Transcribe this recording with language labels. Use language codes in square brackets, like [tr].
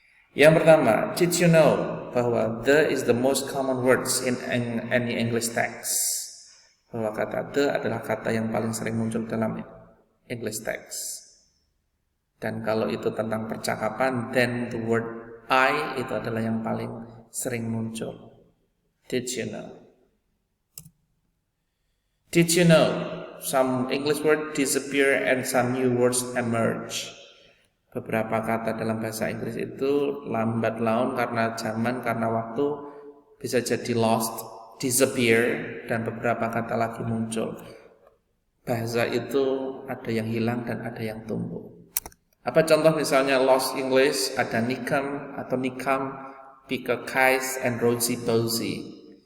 [id] Yang pertama, [en] did you know [id] bahwa [en] the is the most common words in any English text? [id] Bahwa kata the adalah kata yang paling sering muncul dalam English text. Dan kalau itu tentang percakapan, [en] then the word I [id] itu adalah yang paling sering muncul. [en] Did you know? Did you know some English words disappear and some new words emerge? [id] Beberapa kata dalam bahasa Inggris itu lambat laun karena zaman, karena waktu, bisa jadi lost, disappear, dan beberapa kata lagi muncul. Bahasa itu ada yang hilang dan ada yang tumbuh. Apa contoh misalnya lost English, ada nikam atau nikam, pick a case, and rosy posy.